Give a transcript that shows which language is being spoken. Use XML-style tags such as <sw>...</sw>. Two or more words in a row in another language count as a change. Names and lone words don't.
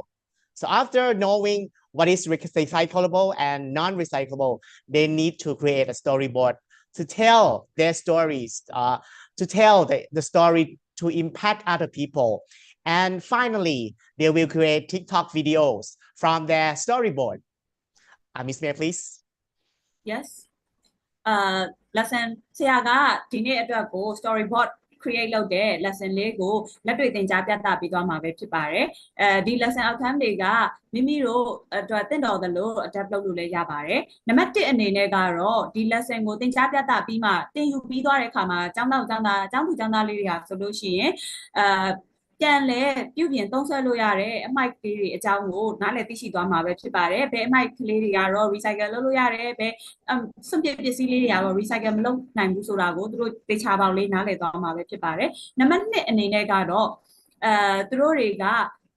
<en>So after knowing what is recyclable and non-recyclable, they need to create a storyboard to tell their stories, to tell the story to impact other people. And finally, they will create TikTok videos from their storyboard. Miss May, please.</en> <my>Yes. Lesson ဆရာကဒီနေ့အတွက်ကို</my> <en>storyboard create</en> <my>လုပ်တဲ့ lesson လေးကိုလက်တွေ့သင်ကြားပြသပေးသွားမှာပဲဖြစ်ပါတယ်ဒီ</my> <en>lesson outcome</en> <my>တွေကမိ မိတို့အတွက်သင်တော်သလို adapt လုပ်လို့လည်းရပါတယ်နံပါတ်1အနေနဲ့ကတော့ဒီ lesson ကိုသင်ကြားပြသပြီးမှသင်ယူပြီးသွားတဲ့အခါမှာကျောင်းသူကျောင်းသားလေးတွေဟာဆိုလို့ရှိရင်ပြန်လဲပြုပြင်သုံးဆွဲလို့ရတဲ့အမိုက်ကလေးတွေအကြောင်းကိုနားလည်သိရှိသွားမှာပဲဖြစ်ပါတယ်ဘယ်အမိုက်ကလေးတွေကတော့ recycle လုပ်လို့ရတယ်ဘယ်စွန့်ပစ်ပစ္စည်းလေးတွေကတော့ recycle မလုပ်နိုင်ဘူးဆိုတာကိုသူတို့သေချာပေါက်လေးနားလည်သွားမှာပဲဖြစ်ပါတယ်နံပါတ်2အနေနဲ့ကတော့သူတို့တွေက</my>